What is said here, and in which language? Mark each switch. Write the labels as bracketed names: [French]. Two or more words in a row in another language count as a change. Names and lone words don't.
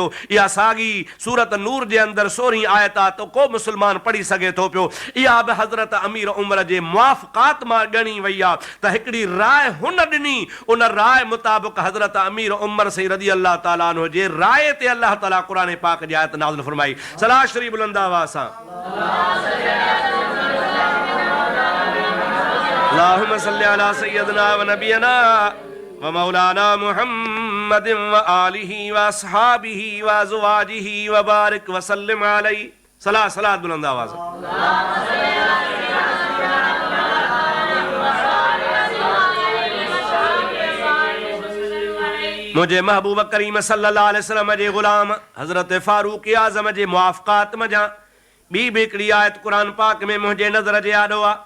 [Sindhi] इहा साॻी सूरत नूर जे अंदरि 16 आयत आहे, तो को मुस्लमान पढ़ी सघे थो पियो। इहा बि हज़रत अमीर उमर जे मुआफ़क़ात मां ॻणी वई आहे त हिकिड़ी राय हुन ॾिनी, उन राय मुताबिक़ हज़रत अमीर उमर सही [Arabic] رضي الله تعالى عنه [Sindhi] जे राय ते अल्लाह ताला क़ुरान पाक जी आयत नाज़िल फरमाई। सलाह शरीफ बुलंद आवाज़ सां [Arabic] اللهم صل على سيدنا ونبينا ومولانا محمد وآله وأصحابه وأزواجه وبارك وسلم عليه. [Sindhi] सलात बुलंद आवाज़। मुझे महबूब करीम [Arabic] صلى الله عليه وسلم [Sindhi] जे गुलाम हज़रत फारूक आज़म जे मुआफ़क़ात मजा ॿी बि हिकिड़ी आयत क़ुरान पाक में मुंहिंजे नज़र जे आॾो आहे।